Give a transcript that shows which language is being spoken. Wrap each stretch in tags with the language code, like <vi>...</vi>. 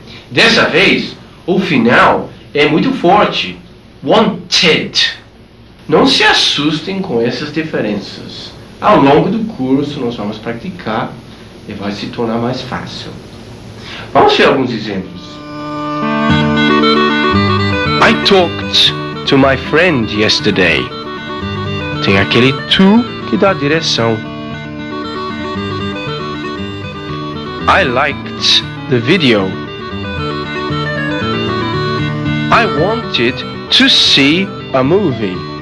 <pt>Dessa vez, o final é muito forte.</pt> <en>Wanted.</en> <pt>Não se assustem com essas diferenças. Ao longo do curso, nós vamos praticar e vai se tornar mais fácil. Vamos ver alguns exemplos.</pt> <en>I talked to my friend yesterday.</en> <pt>Tem aquele to que dá direção.</pt> <en>I liked the video. I wanted to see a movie.</en>